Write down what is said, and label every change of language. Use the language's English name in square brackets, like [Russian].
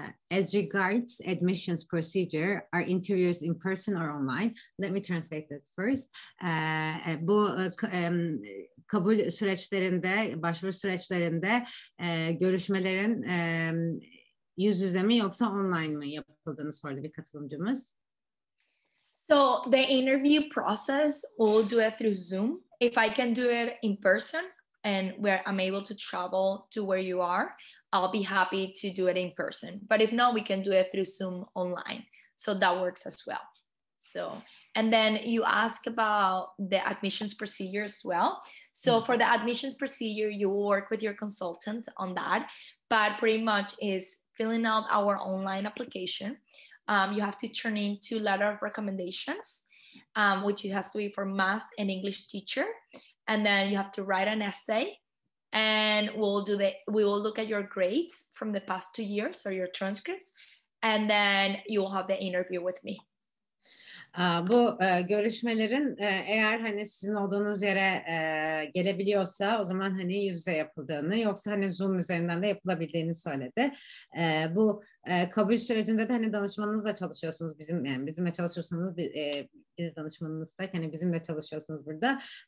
[English] As regards admissions procedure, are interviews in person or online? Let me translate this first. [Turkish] Bu kabul süreçlerinde, başvuru süreçlerinde görüşmelerin yüz yüze mi yoksa online mı yapıldığını sordu bir katılımcımız. [English] So the interview process, we'll do it through Zoom. If I can do it in person, and where I'm able to travel to where you are, I'll be happy to do it in person. But if not, we can do it through Zoom online. So that works as well. So, and then you ask about the admissions procedure as well. So for the admissions procedure, you will work with your consultant on that, but pretty much is filling out our online application. You have to turn in 2 letters of recommendations, which it has to be for math and English teacher. And then you have to write an essay, and we will look at your grades from the past 2 years or your transcripts, and then you will have the interview with me. [Turkish] Bu görüşmelerin eğer hani sizin olduğunuz yere gelebiliyorsa o zaman hani yüz yüze yapıldığını, yoksa hani Zoom üzerinden de yapılabildiğini söyledi. Bu kabul sürecinde de hani danışmanınızla çalışıyorsunuz, bizimle çalışıyorsanız biz danışmanınızsak hani bizimle çalışıyorsunuz burada.